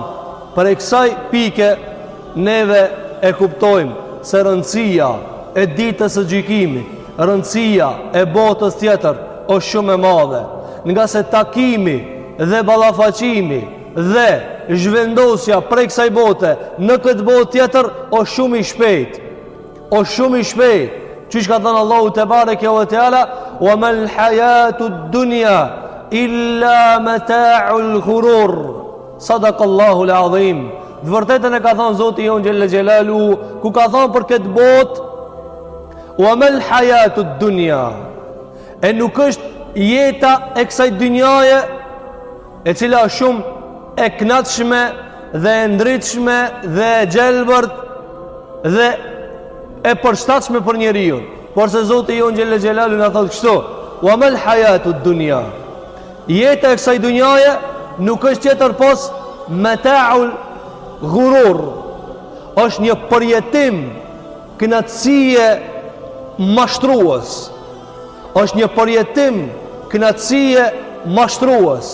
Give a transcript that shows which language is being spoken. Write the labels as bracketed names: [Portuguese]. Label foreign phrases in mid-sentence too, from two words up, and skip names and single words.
[Albanian] Për kësaj pike neve e kuptojmë se rëndësia e ditës së gjykimit, rëndësia e botës tjetër është shumë e madhe, nga se takimi dhe ballafaqimi dhe zhvendosja prej kësaj bote në këtë botë tjetër është shumë i shpejt. Qysh ka thënë Allahu [Arabic] تبارك وتعالى, وما الحياة الدنيا إلا متاع الغرور. صدق الله العظيم. [Albanian] Dhe vërtetën e ka thënë Zoti jon [Arabic] جل جلاله, [Albanian] ku ka thënë për këtë botë, [Arabic] وما الحياة الدنيا, [Albanian] e nuk është jeta e kësaj dynjaje, e cila është shumë e kënaqshme dhe e ndritshme dhe e gjelbërt dhe e përshtatshme për njeriu. Por se Zoti jon [Arabic] جل جلاله [Albanian] na thotë kështu: [Arabic] "وما الحياة الدنيا." [Albanian] Jeta e kësaj dynjaje nuk është tjetër pos [Arabic] متاع الغرور. [Albanian] Është një përjetim kënaqësie mashtrues. Është një përjetim kënaqësie mashtrues.